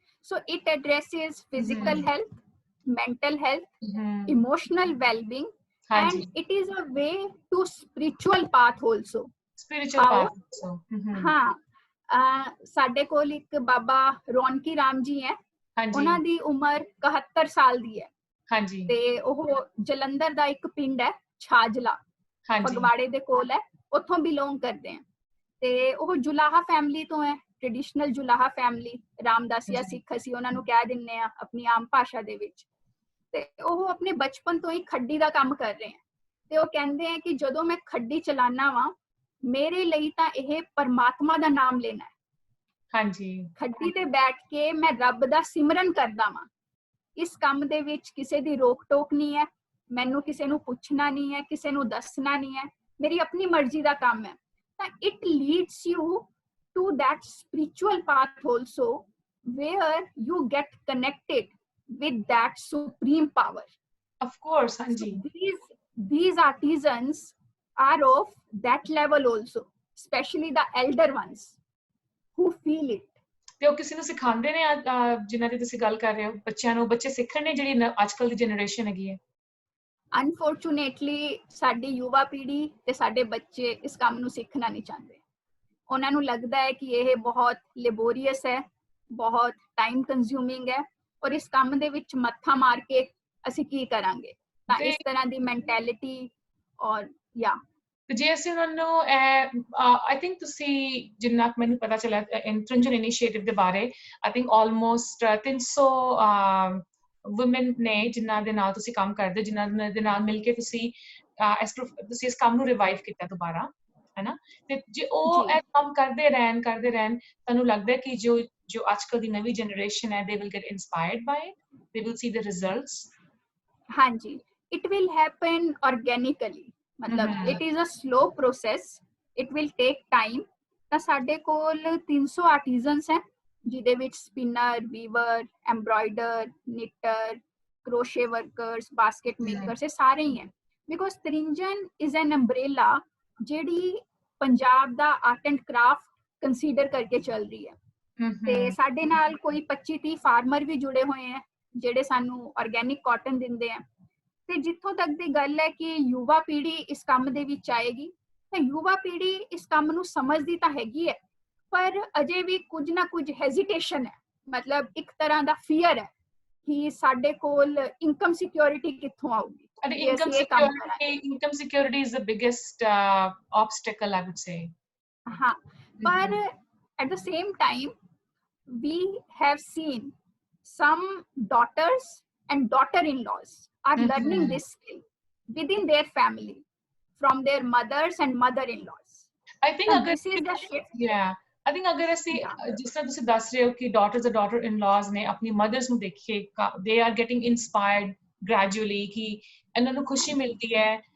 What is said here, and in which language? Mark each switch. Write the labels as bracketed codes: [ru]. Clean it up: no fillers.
[en] So it addresses physical health, mental health, emotional well-being, and it is a way to spiritual path also. Spiritual path also. [pa] हाँ, ਸਾਡੇ ਕੋਲ ਇੱਕ ਬਾਬਾ ਰੌਣਕੀ ਰਾਮ ਜੀ ਹੈ, ਉਹਨਾਂ ਦੀ ਉਮਰ 71 ਸਾਲ ਦੀ ਹੈ, ਹਾਂਜੀ, ਤੇ ਉਹ ਜਲੰਧਰ ਦਾ ਇੱਕ ਪਿੰਡ ਹੈ ਛਾਜਲਾ, ਫਗਵਾੜੇ ਦੇ ਕੋਲ ਹੈ, ਉੱਥੋਂ ਬਿਲੋਂਗ ਕਰਦੇ ਆ, ਤੇ ਉਹ ਜੁਲਾਹਾ ਫੈਮਿਲੀ ਤੋਂ ਹੈ, ਟ੍ਰੈਡੀਸ਼ਨਲ ਜੁਲਾਹਾ ਫੈਮਿਲੀ, ਰਾਮਦਾਸੀਆ ਸਿੱਖ ਅਸੀਂ ਉਹਨਾਂ ਨੂੰ ਕਹਿ ਦਿੰਨੇ ਆ ਆਪਣੀ ਆਮ ਭਾਸ਼ਾ ਦੇ ਵਿੱਚ, ਤੇ ਉਹ ਆਪਣੇ ਬਚਪਨ ਤੋਂ ਹੀ ਖੱਡੀ ਦਾ ਕੰਮ ਕਰ ਰਹੇ ਆ, ਤੇ ਉਹ ਕਹਿੰਦੇ ਆ ਕਿ ਜਦੋਂ ਮੈਂ ਖੱਡੀ ਚਲਾਨਾ ਵਾਂ, ਮੇਰੇ ਲਈ ਤਾਂ ਇਹ ਪਰਮਾਤਮਾ ਦਾ ਨਾਮ ਲੈਣਾ ਹੈ, ਹਾਂਜੀ, ਖੱਡੀ ਤੇ ਬੈਠ ਕੇ ਮੈਂ ਰੱਬ ਦਾ ਸਿਮਰਨ ਕਰਦਾ ਵਾਂ, ਇਸ ਕੰਮ ਦੇ ਵਿੱਚ ਕਿਸੇ ਦੀ ਰੋਕ ਟੋਕ ਨਹੀਂ ਹੈ, ਮੈਨੂੰ ਕਿਸੇ ਨੂੰ ਪੁੱਛਣਾ ਨਹੀਂ ਹੈ, ਕਿਸੇ ਨੂੰ ਦੱਸਣਾ ਨਹੀਂ ਹੈ, ਮੇਰੀ ਆਪਣੀ ਮਰਜ਼ੀ ਦਾ ਕੰਮ ਹੈ, ਤਾਂ [en] it leads you to that spiritual path also, where you get connected with that supreme power. Of course, Hanji. So these artisans are of that level also, especially the elder ones who feel it. [pa] ਤੇ ਉਹ ਕਿਸੇ ਨੂੰ ਸਿਖਾਉਂਦੇ ਨੇ, ਜਿਨ੍ਹਾਂ ਦੀ ਤੁਸੀਂ ਗੱਲ ਕਰ ਰਹੇ ਹੋ, ਬੱਚਿਆਂ ਨੂੰ, ਬੱਚੇ ਸਿੱਖਣ ਨੇ ਜਿਹੜੀ ਅੱਜਕੱਲ ਦੀ ਜਨਰੇਸ਼ਨ ਹੈਗੀ ਹੈ? ਅਨਫੋਰਚੂਨੇਟਲੀ ਸਾਡੀ ਯੁਵਾ ਪੀੜ੍ਹੀ ਤੇ ਸਾਡੇ ਬੱਚੇ ਇਸ ਕੰਮ ਨੂੰ ਸਿੱਖਣਾ ਨਹੀਂ ਚਾਹੁੰਦੇ, ਉਹਨਾਂ ਨੂੰ ਲੱਗਦਾ ਹੈ ਕਿ ਇਹ ਬਹੁਤ ਲੇਬੋਰੀਅਸ ਹੈ, ਬਹੁਤ ਟਾਈਮ ਕੰਜ਼ਿਊਮਿੰਗ ਹੈ, ਔਰ ਇਸ ਕੰਮ ਦੇ ਵਿੱਚ ਮੱਥਾ ਮਾਰ ਕੇ ਅਸੀਂ ਕੀ ਕਰਾਂਗੇ, ਤਾਂ ਇਸ ਤਰ੍ਹਾਂ ਦੀ ਮੈਂਟੈਲਿਟੀ, ਔਰ ਯਾ ਜੇ ਅਸੀਂ ਉਹਨਾਂ ਨੂੰ ਆਈ ਥਿੰਕ ਤੁਸੀਂ ਜਿੰਨਾ ਮੈਨੂੰ ਪਤਾ ਚੱਲਿਆ ਤ੍ਰਿੰਜਣ ਇਨੀਸ਼ੀਏਟਿਵ ਦੇ ਬਾਰੇ, ਆਈ ਥਿੰਕ ਆਲਮੋਸਟ 300 ਵੂਮਨ ਨੇ ਜਿਨ੍ਹਾਂ ਦੇ ਨਾਲ ਤੁਸੀਂ ਕੰਮ ਕਰਦੇ, ਜਿਨ੍ਹਾਂ ਦੇ ਨਾਲ ਮਿਲ ਕੇ ਤੁਸੀਂ ਇਸ ਕੰਮ ਨੂੰ ਰਿਵਾਈਵ ਕੀਤਾ ਦੁਬਾਰਾ, ਹੈਨਾ, ਤੇ ਜੇ ਉਹ ਇਹ ਕੰਮ ਕਰਦੇ ਰਹਿਣ ਤੁਹਾਨੂੰ ਲੱਗਦਾ ਕਿ ਜੋ ਅੱਜਕੱਲ ਦੀ ਨਵੀਂ ਜਨਰੇਸ਼ਨ ਹੈ, [en] they will get inspired by it, they will see the results? ਹਾਂਜੀ, it will happen organically, ਮਤਲਬ it is a slow process, it will take time. [pa] ਤਾਂ ਸਾਡੇ ਕੋਲ 300 ਆਰਟੀਜ਼ਨਸ ਹੈ, ਜਿਹਦੇ ਵਿੱਚ spinner, weaver, ਐਮਬਰਾਇਡਰ, NITTTR, ਕਰੋਸ਼ੇ workers, basket makers, ਇਹ ਸਾਰੇ ਹੀ ਹੈ, [en] because Trinjan is an umbrella [pa] ਜਿਹੜੀ ਪੰਜਾਬ ਦਾ ਆਰਟ ਐਂਡ ਕਰਾਫਟ ਕੰਸੀਡਰ ਕਰਕੇ ਚੱਲ ਰਹੀ ਹੈ, ਤੇ ਸਾਡੇ ਨਾਲ ਕੋਈ 25-30 ਫਾਰਮਰ ਵੀ ਜੁੜੇ ਹੋਏ ਹੈ ਜਿਹੜੇ ਸਾਨੂੰ ਆਰਗੈਨਿਕ ਕਾਟਨ ਦਿੰਦੇ ਆ, ਤੇ ਜਿੱਥੋਂ ਤੱਕ ਦੀ ਗੱਲ ਹੈ ਕਿ ਯੁਵਾ ਪੀੜ੍ਹੀ ਇਸ ਕੰਮ ਦੇ ਵਿੱਚ ਆਏਗੀ, ਤਾਂ ਯੁਵਾ ਪੀੜ੍ਹੀ ਇਸ ਕੰਮ ਨੂੰ ਸਮਝਦੀ ਤਾਂ ਹੈਗੀ ਹੈ, ਪਰ ਅਜੇ ਵੀ ਕੁਝ ਨਾ ਕੁਝ ਹੈਜ਼ਿਟੇਸ਼ਨ ਹੈ, ਮਤਲਬ ਇੱਕ ਤਰ੍ਹਾਂ ਦਾ ਫੀਅਰ ਹੈ ਕਿ ਸਾਡੇ ਕੋਲ ਇਨਕਮ ਸਿਕਿਉਰਿਟੀ ਕਿੱਥੋਂ ਆਊਗੀ। [en] Income security is the biggest obstacle, I would say. हाँ, पर at the same time we have seen some daughters and daughter-in-laws are learning this skill within their family from their mothers and mother-in-laws. I think this is the shift. Yeah, I think [pa] ਅਗਰ ਅਸੀਂ ਜਿਸ ਤਰ੍ਹਾਂ ਤੁਸੀਂ ਦੱਸ ਰਹੇ ਹੋ ਕਿ [en] daughters and daughter-in-laws [pa] ਨੇ ਆਪਣੀ mothers ਨੂੰ ਦੇਖੇ, [en] they are getting inspired gradually [pa] ਕਿ ਇਹਨਾਂ ਨੂੰ ਖੁਸ਼ੀ ਮਿਲਦੀ ਹੈ।